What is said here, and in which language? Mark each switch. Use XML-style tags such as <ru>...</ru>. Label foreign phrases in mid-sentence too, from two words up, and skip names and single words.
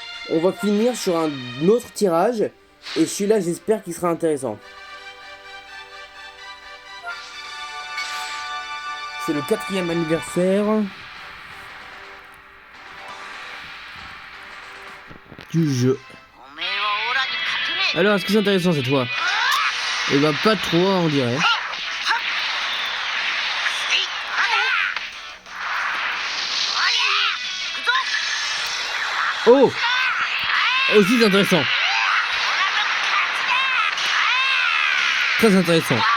<fr>on va finir sur un autre tirage. Et celui-là, j'espère qu'il sera intéressant. C'est le 4e anniversaire du jeu.</fr> <ja>おめえはオラに勝てねえ。</ja> <fr>Alors, est-ce que c'est intéressant cette fois? Eh bah pas trop, on dirait. Oh! Aussi c'est intéressant. Très intéressant.</fr>